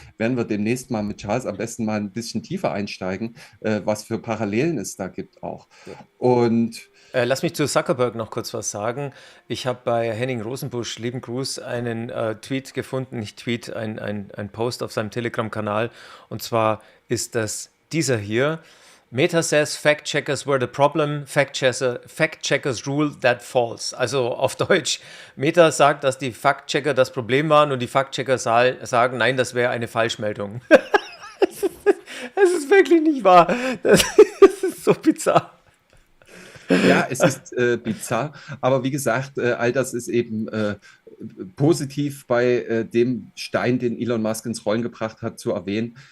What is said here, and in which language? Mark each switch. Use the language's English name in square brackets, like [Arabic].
[German] Werden wir demnächst mal mit Charles am besten mal ein bisschen tiefer einsteigen, was für Parallelen es da gibt auch. Ja. Und Lass mich zu Zuckerberg noch kurz was sagen. Ich habe bei Henning Rosenbusch, lieben Gruß, einen Tweet gefunden, nicht Tweet, ein Post auf seinem Telegram-Kanal. Und zwar ist das dieser hier. [English] Meta says fact checkers were the problem, fact checkers rule that false. [German] Also auf Deutsch, Meta sagt, dass die Fact-Checker das Problem waren, und die Fact-Checker sagen, nein, das wäre eine Falschmeldung. Es ist wirklich nicht wahr. Das ist so bizarr. ja, es ist bizarr, aber wie gesagt, all das ist eben positiv bei dem Stein, den Elon Musk ins Rollen gebracht hat, zu erwähnen.